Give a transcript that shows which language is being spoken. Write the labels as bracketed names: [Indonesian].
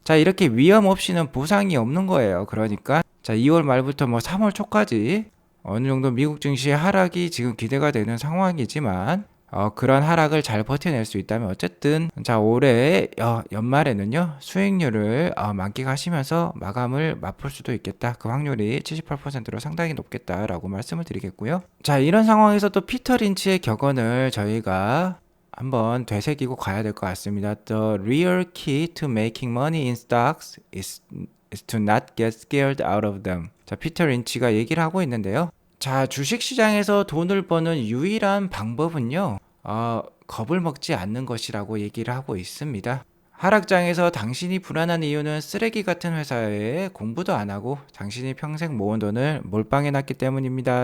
[Korean] 자, 이렇게 위험 없이는 보상이 없는 거예요. 그러니까 자, 2월 말부터 뭐 3월 초까지 어느 정도 미국 증시의 하락이 지금 기대가 되는 상황이지만 그런 하락을 잘 버텨낼 수 있다면 어쨌든 자, 올해 연말에는요 수익률을 만끽하시면서 마감을 맛볼 수도 있겠다. 그 확률이 78%로 상당히 높겠다라고 말씀을 드리겠고요. 자, 이런 상황에서 또 피터 린치의 격언을 저희가 한번 되새기고 가야 될 것 같습니다. [English] The real key to making money in stocks is to not get scared out of them. [Korean] 자, 피터 린치가 얘기를 하고 있는데요. 자, 주식시장에서 돈을 버는 유일한 방법은요, 겁을 먹지 않는 것이라고 얘기를 하고 있습니다. 하락장에서 당신이 불안한 이유는 쓰레기 같은 회사에 공부도 안 하고 당신이 평생 모은 돈을 몰빵해 놨기 때문입니다.